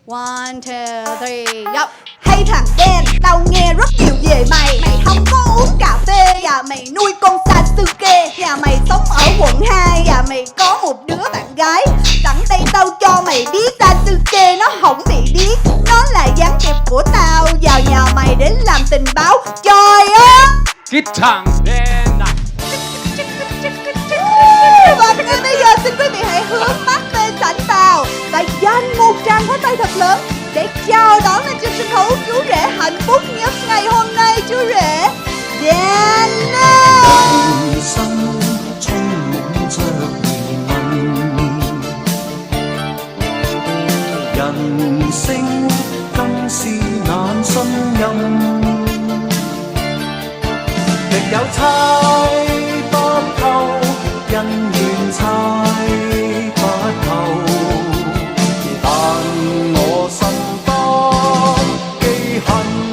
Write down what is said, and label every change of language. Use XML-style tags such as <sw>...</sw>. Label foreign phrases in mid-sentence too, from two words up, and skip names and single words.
<en>One, two, three, go.</en> <vi>Hey thằng đen, tao nghe rất nhiều về mày. Mày không có uống cà phê và mày nuôi con Sasuke. Nhà mày sống ở quận 2 và mày có một đứa bạn gái. Sẵn đây tao cho mày biết Sasuke nó không bị điếc. Nó là gián điệp của tao vào nhà mày để làm tình báo. Trời ơi! Cái thằng đen này. Và ngay bây giờ xin quý vị hãy hướng mắt về sảnh vào và dành một tràng pháo tay thật lớn để chào đón lên trên sân khấu chú rể hạnh phúc nhất ngày hôm nay, chú rể Daniel.</vi> <yue>人生充滿着疑問，人聲更是難信任，亦有猜不透，恩怨猜不透，但我心不記恨。</yue>